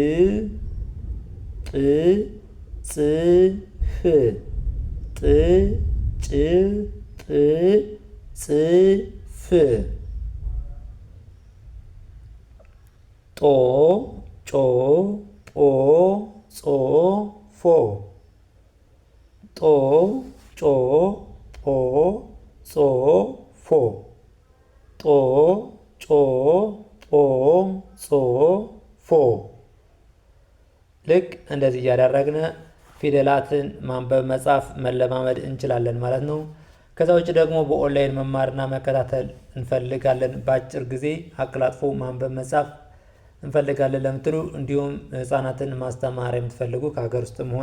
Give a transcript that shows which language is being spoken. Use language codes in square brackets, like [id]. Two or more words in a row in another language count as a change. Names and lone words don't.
[am] ጵ ጽ ፍ ጥ ጭ ጵ ጽ ፍ ጦ ጮ ጶ ጾ ፎ ጦ ጮ ጶ ጾ ፎ ጦ ጮ ጶ ጾ ፎ። ልክ እንደዚህ እያደረግን ፊደላትን ማንበብ መጻፍ መለማመድ እንችላለን ማለት ነው። ከዛ ውጭ ደግሞ በኦንላይን መማርና መከታተል እንፈልጋለን፣ በአጭር ጊዜ አቀላጥፎ ማንበብ መጻፍ እንፈልጋለን ለምትሉ እንዲሁም ህፃናትን ማስተማር የምትፈልጉ ከሀገር ውስጥም ሆነ